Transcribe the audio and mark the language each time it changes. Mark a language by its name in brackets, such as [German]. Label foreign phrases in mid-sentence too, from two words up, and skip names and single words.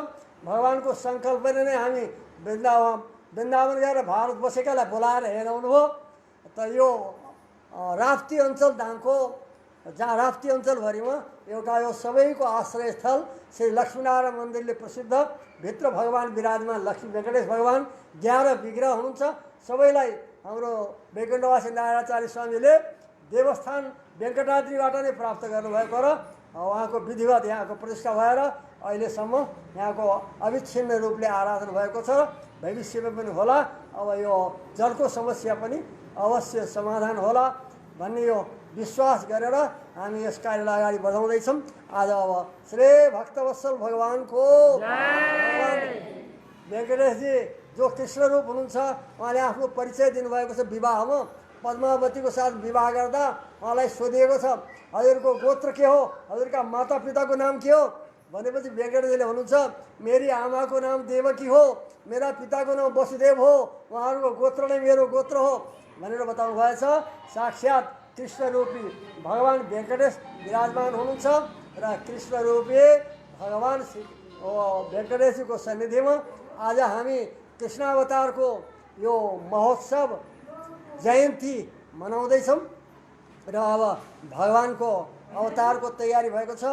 [Nepali] भगवान्को सङ्कल्पले नै हामी वृन्दावन गएर भारत बसेकालाई बोलाएर हेराउनु हो। त यो राप्ती अञ्चल धामको, जहाँ राप्ती अञ्चलभरिमा एउटा यो सबैको आश्रयस्थल श्री लक्ष्मीनारायण मन्दिरले प्रसिद्ध, भित्र भगवान् विराजमान लक्ष्मी वेङ्कटेश भगवान् 11 विग्रह हुनुहुन्छ। सबैलाई हाम्रो वैकुण्ठवासी नारायणाचार्य स्वामीले देवस्थान वेङ्कटाद्रीबाट नै प्राप्त गर्नुभएको र उहाँको विधिवत यहाँको प्रतिष्ठा भएर अहिलेसम्म यहाँको अविच्छिन्न रूपले आराधना भएको छ। भविष्यमा पनि होला। अब यो जलको समस्या पनि अवश्य समाधान होला भन्ने यो विश्वास गरेर हामी यस कार्यलाई अगाडि बढाउँदैछौँ। आज अब श्री भक्तवत्सल भगवानको, भगवान वेङ्कटेशजी जो कृष्ण रूप हुनुहुन्छ, उहाँले आफ्नो परिचय दिनुभएको छ। विवाहमा पद्मावतीको साथ विवाह गर्दा उहाँलाई सोधिएको छ, हजुरको गोत्र के हो, हजुरका माता पिताको नाम के हो भनेपछि वेङ्कटेशजीले भन्नुहुन्छ, मेरी आमाको नाम देवकी हो, मेरा पिताको नाम वसुदेव हो, उहाँहरूको गोत्र नै मेरो गोत्र हो भनेर बताउनु भएछ। साक्षात् कृष्णरूपी भगवान् वेङ्कटेश विराजमान हुनुहुन्छ र कृष्णरूपी भगवान् वेङ्कटेशजीको सन्निधिमा आज हामी कृष्णावतारको यो महोत्सव जयन्ती मनाउँदैछौँ। र अब भगवान्को अवतारको तयारी भएको छ।